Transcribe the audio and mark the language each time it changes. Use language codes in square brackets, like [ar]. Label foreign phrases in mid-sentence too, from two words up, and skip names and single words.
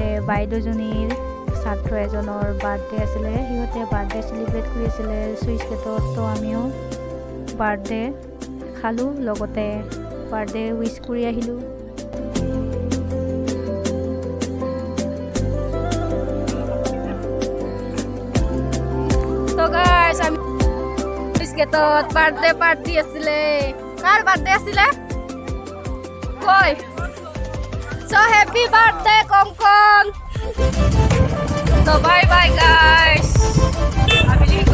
[as] বাইদেউজনীৰ ছাত্ৰ এজনৰ বাৰ্থডে আছিলে সিহঁতে [en] birthday celebrate [as] কৰিছিলে সুইচ গেটত তো আমিও বাৰ্থডে খালোঁ লগতে [en] birthday wish [as] কৰি আহিলোঁ তো গাইস আমি সুইচ গেটত [en] birthday party [as] আছিলে কাৰ বাৰ্থডে আছিলে [en] So happy birthday Kong Kong. So bye bye guys.